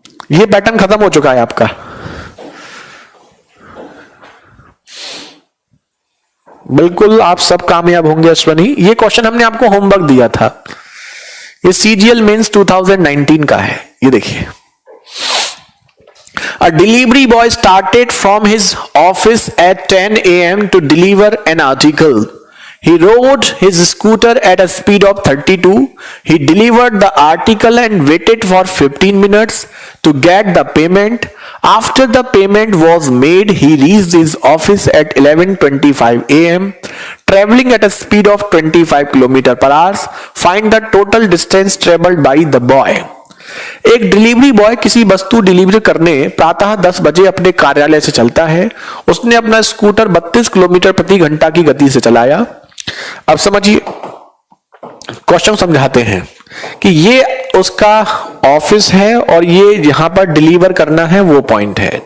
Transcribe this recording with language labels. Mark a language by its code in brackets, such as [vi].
[hi] ये पैटर्न खत्म हो चुका है आपका। बिल्कुल आप सब कामयाब होंगे अश्वनी। ये क्वेश्चन हमने आपको होमवर्क दिया था, ये सीजीएल मेंस 2019 का है। ये देखिए, [en] A delivery boy started from his office at 10 a.m. to deliver an article. He rode his scooter at a speed of 32. He delivered the article and waited for 15 minutes to get the payment. After the payment was made, he reached his office at 11:25 a.m. traveling at a speed of 25 km/h. Find the total distance traveled by the boy. [hi] एक delivery boy किसी वस्तु delivery करने प्रातः 10 बजे अपने कार्यालय से चलता है। उसने अपना स्कूटर 32 किलोमीटर प्रति घंटा की गति से चलाया। अब समझिए, क्वेश्चन समझाते हैं कि ये उसका ऑफिस है और ये यहां पर डिलीवर करना है, वो पॉइंट है।